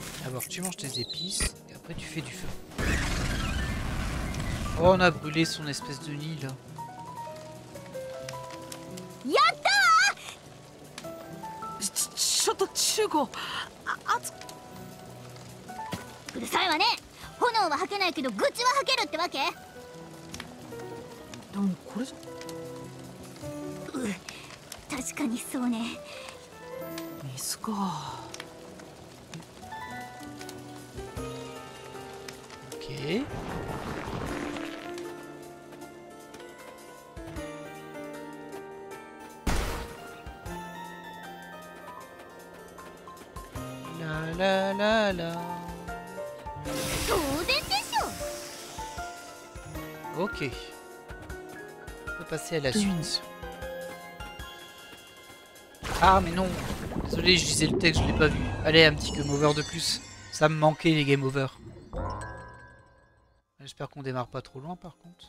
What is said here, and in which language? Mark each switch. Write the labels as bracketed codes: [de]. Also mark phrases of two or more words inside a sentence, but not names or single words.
[fr] savoir que tu manges tes épices et après tu fais du feu. Oh, on a brûlé son espèce de nid là. [ja] ちょっと中古うるさいわね。炎は吐けないけど愚痴は吐けるってわけ？でもこれじゃ確かにそうね。水か。 [fr] Ok. La la la. [ja] 当然でしょ。 [fr] Ok. On peut passer à la suite. Ah mais non. Désolé, je lisais le texte, je l'ai pas vu. Allez, un petit [en] game over [fr] de plus. Ça me manquait les [en] game over. [fr] J'espère qu'on démarre pas trop loin par contre.